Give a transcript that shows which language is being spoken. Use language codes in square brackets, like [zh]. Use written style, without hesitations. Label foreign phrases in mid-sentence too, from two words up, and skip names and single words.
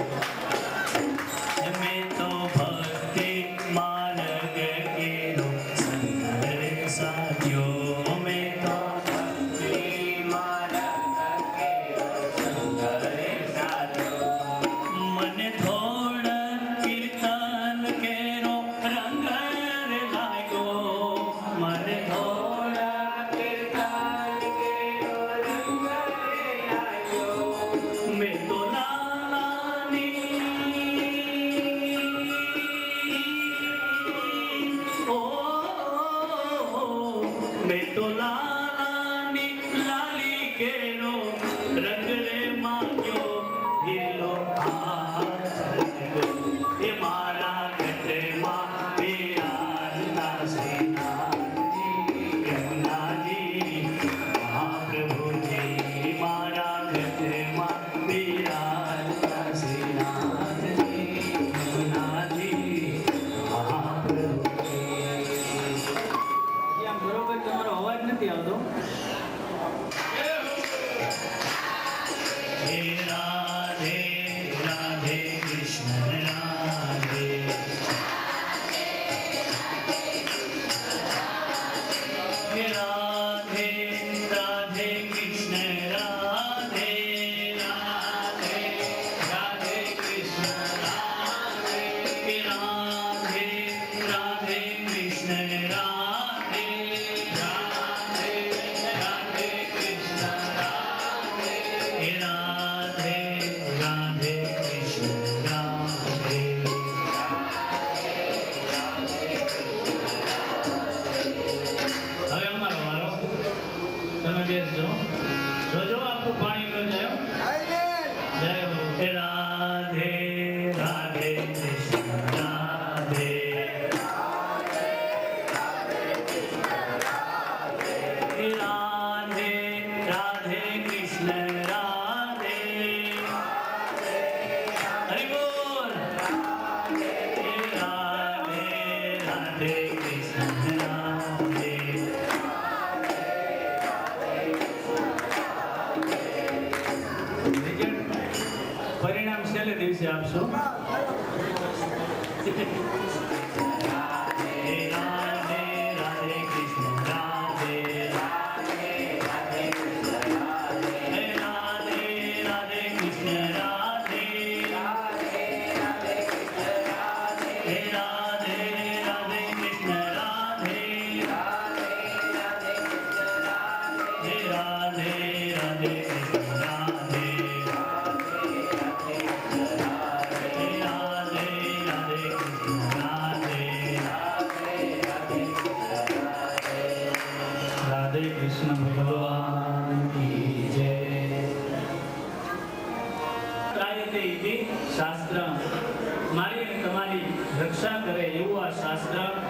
[gu] મેં તો ભક્તિ માર્ગ કેરો સંગર સાધ્યો, મેં તો ભક્તિ માર્ગ કેરો સંગર સાધ્યો. મને થોડ કીર્તન કેરો રંગ રે લાગ્યો, મને થોડ કીર્તન કેરો રંગ રે લાગ્યો. મેં તો મેં તો લાલાની લાલી કેરો રંગ રે માંગ્યો હીરો યે મારા કટે માં પિયા શ્રીનાથજી ગંગાજી મહાપ્રભુ જી મારા કટે માં પિયા શ્રીનાથજી ગંગાજી મહાપ્રભુ આમ બરોબર તમારો અવાજ નથી આવતો. [hi] हे राधे राधे कृष्ण राधे हे राधे राधे कृष्ण राधे राधे राधे कृष्ण राधे हे राधे राधे कृष्ण राधे राधे राधे कृष्ण राधे हे राधे राधे कृष्ण राधे. [gu] હવે અમારો વારો. તમે બેસજો. જોજો આપણું પાણી ન જાય. જય હો. [hi] हे राधे राधे कृष्ण राधे हे राधे राधे कृष्ण राधे हरि बोल. हे राधे राधे कृष्ण राधे [gu] રિઝલ્ટ પરિણામ છેલ્લે દિવસે આપશો. [hi] हे राधे राधे कृष्ण राधे हे राधे राधे कृष्ण राधे हे राधे राधे कृष्ण राधे हे राधे राधे कृष्ण राधे हे राधे राधे कृष्ण राधे [gu] રાધે કૃષ્ણ ભગવાન કી જય. [sa] त्रायते इति शास्त्र, [gu] મારી અને તમારી રક્ષા કરે એવું આ શાસ્ત્ર.